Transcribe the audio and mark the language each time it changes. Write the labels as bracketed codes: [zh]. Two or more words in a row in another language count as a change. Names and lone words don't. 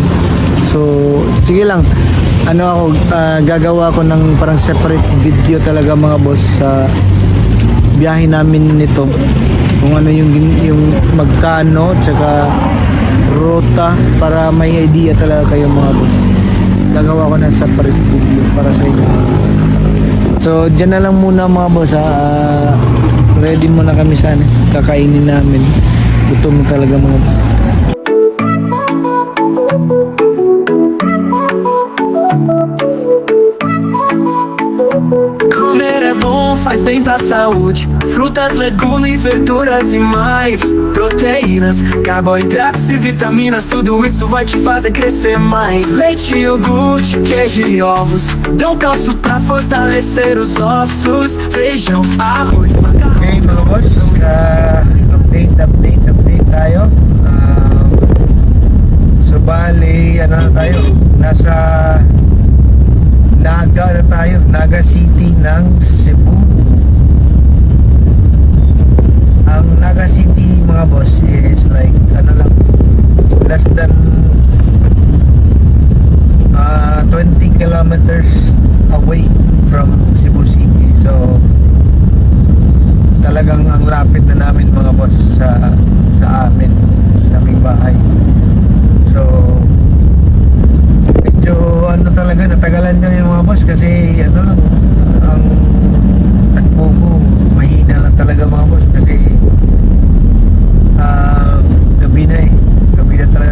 [tl] So sige lang, gagawa ko ng parang [en] separate video [tl] talaga mga boss sa biyahe namin nito, kung ano yung magkano tsaka ruta, para may idea talaga kayo mga boss. Gagawa ko ng [en] separate video [tl] para sa inyo. So dyan na lang muna mga boss ready muna kami sana, kakainin namin, gutom talaga mga boss. [pt] Comer é bom, faz bem pra saúde. Frutas, legumes, verduras e mais proteínas, carboidratos e vitaminas. Tudo isso vai te fazer crescer mais. Leite, iogurte, queijo e ovos dão cálcio pra fortalecer os ossos. Feijão, arroz, macarrão. [tl] Okay mga boss, update tayo. So bali, tayo, nasa Naga na tayo, Naga City ng Cebu. [en] Ang Naga City [tl] mga boss [en] is like less than 20 kilometers away from Cebu City. [tl] So talagang ang lapit na namin mga boss sa aming bahay. So medyo talaga natagalan kami mga boss kasi ang takbo ko mahina lang talaga mga boss kasi gabi na talaga.